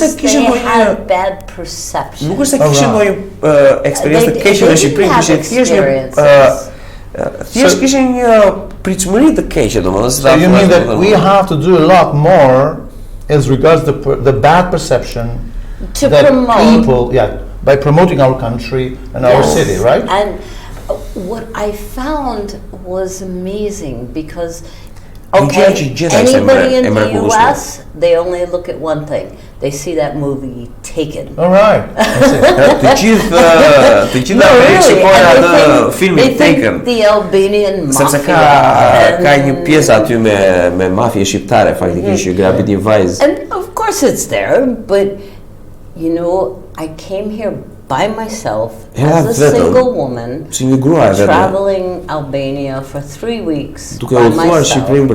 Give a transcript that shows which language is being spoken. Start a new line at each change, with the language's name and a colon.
English: They had bad perceptions.
Albanian: Nuk është se kishin ndonjë eksperiencë të keqe në Shqipëri, kishin thjesht kishin një pritshmëri të keqe, domethënë.
English: So you mean that we have to do a lot more as regards the bad perception to that promote people, by promoting our country and our city, right? And what I found was amazing because, anybody in the US, they only look at one thing. They see that movie Taken. All right.
Albanian: Të gjithë shikojnë atë filmin Taken.
English: The Albanian mafia.
Albanian: Sepse ka një pjesë aty me mafie shqiptare, faktikisht që grabit një vajzë.
English: And of course it's there, but you know, I came here by myself as a single woman, traveling Albania for 3 weeks by myself.